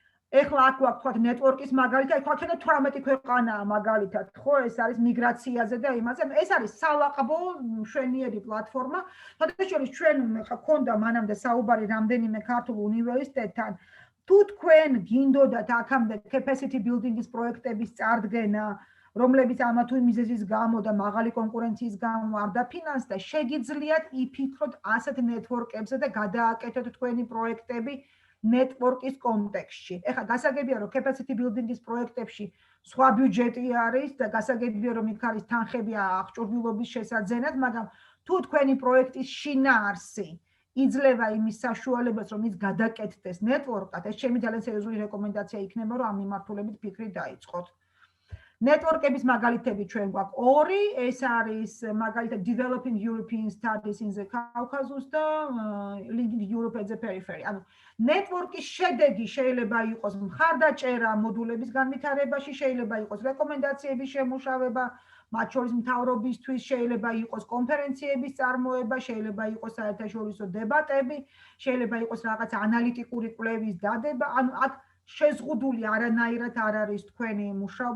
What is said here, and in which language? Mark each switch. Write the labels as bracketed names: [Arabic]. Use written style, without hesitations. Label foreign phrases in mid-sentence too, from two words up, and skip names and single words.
[Georgian] ეხლა აქ გვაქვს თქვათ ნეტვორკის მაგალითად, თქვათ 18 ქვეყანაა მაგალითად, ხო, ეს არის მიგრაციაზე და იმაზე. ეს არის სალაყბო მშვენიერი პლატფორმა. თათაშორის ჩვენ ხა გქონდა მანამდე საუბარი რამდენიმე ქართულ უნივერსიტეტთან. თუ თქვენ გინდოდათ აქამდე [English] capacity building- [Georgian] ის პროექტების წარდგენა, რომლებიც ამა თუ იმ მიზეზის გამო და მაღალი კონკურენციის გამო არ დაფინანსდა, შეგიძლიათ იფიქროთ ასეთ ნეტვორკებზე და გადააკეთოთ თქვენი პროექტები network-ის კონტექსტში. ეხლა გასაგებია რომ [English] capacity building- [Georgian] ის პროექტებში სხვა ბიუჯეტი არის და გასაგებია რომ იქ არის თანხები აღჭურვილობის შესაძენად, მაგრამ თუ თქვენი პროექტის შინაარსი იძლევა იმის საშუალებას რომ ის გადაკეთდეს network-ად, ეს ჩემი ძალიან სერიოზული რეკომენდაცია იქნება რომ ამ მიმართულებით ფიქრი დაიწყოთ. Network-ების მაგალითები ჩვენ გვაქვს ორი, ეს არის მაგალითად Developing European Studies in the Caucasus და Linking Europe at the Periphery. ანუ network-ის შედეგი შეიძლება იყოს მხარდაჭერა მოდულების განვითარებაში, შეიძლება იყოს რეკომენდაციების შემუშავება, მათ შორის მთავრობისთვის, შეიძლება იყოს კონფერენციების წარმოება, შეიძლება იყოს საერთაშორისო დებატები, შეიძლება იყოს რაღაც ანალიტიკური კვლევის დადება, ანუ აქ შეზღუდული არანაირად არ არის თქვენი მუშაობა.